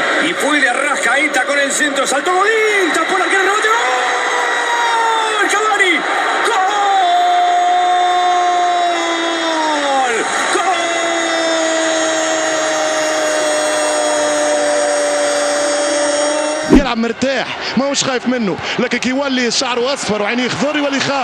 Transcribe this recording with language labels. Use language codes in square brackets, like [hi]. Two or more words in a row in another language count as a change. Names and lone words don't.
[es] Y puede Arrascaeta con el centro, saltó Godín, tapó la que rebote. ¡Gol! ¡Cavani! [ar] يلعب مرتاح ماهوش خايف منه، لكن كي يولي شعره اصفر وعينيه خضر يولي يخاف.